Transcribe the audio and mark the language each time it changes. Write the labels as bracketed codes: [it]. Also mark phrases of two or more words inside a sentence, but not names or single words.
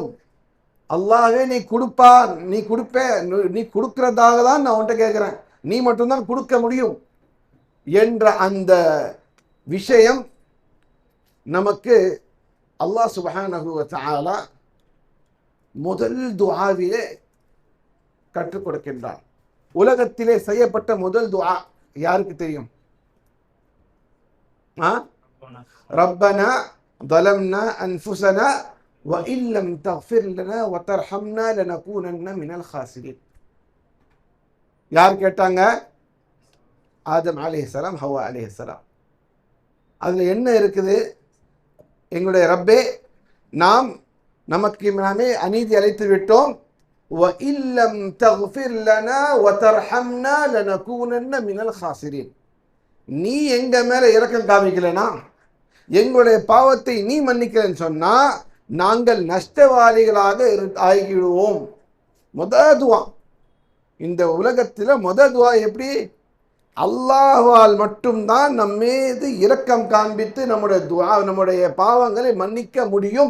[ta] அல்லாஹ்வே நீ கொடுப்பார், நீ கொடுப்ப, நீ கொடுக்கறதாக தான் நான் உன்கிட்ட கேட்குறேன், நீ மட்டும்தான் கொடுக்க முடியும் என்ற அந்த விஷயம் நமக்கு அல்லாஹ் [ar] سبحانه وتعالى [ta] முதல் துஆவிலே கற்றுக் கொடுக்கின்றார். உலகத்திலே செய்யப்பட்ட முதல் துஆ யாருக்கு தெரியும்? [ar] ரப்பனா ظلمنا أنفسنا وإن لم تغفر لنا وترحمنا لنكونن من الخاسرين. [ta] யார் கேட்டாங்க? ஆதம் அலைஹிஸ்ஸலாம், ஹவ்வா அலைஹிஸ்ஸலாம். அதுல என்ன இருக்குது? எங்களுடைய ரப்பே, நமக்கு நாமே அநீதி அழைத்து விட்டோம். [ar] وَإِن لَّمْ تَغْفِرْ لَنَا وَتَرْحَمْنَا لَنَكُونَنَّ مِنَ الْخَاسِرِينَ. [ta] நீ எங்க மேல இரக்கம் காமிக்கலனா, எங்களுடைய பாவத்தை நீ மன்னிக்கலன்னு சொன்னா நாங்கள் நஷ்டவாளிகளாக ஆகிவிடுவோம். துஆ இந்த உலகத்தில் துஆ எப்படி? அல்லாஹ்வால் மட்டும்தான் நம்மீது இரக்கம் காண்பித்து நம்முடைய பாவங்களை மன்னிக்க முடியும்.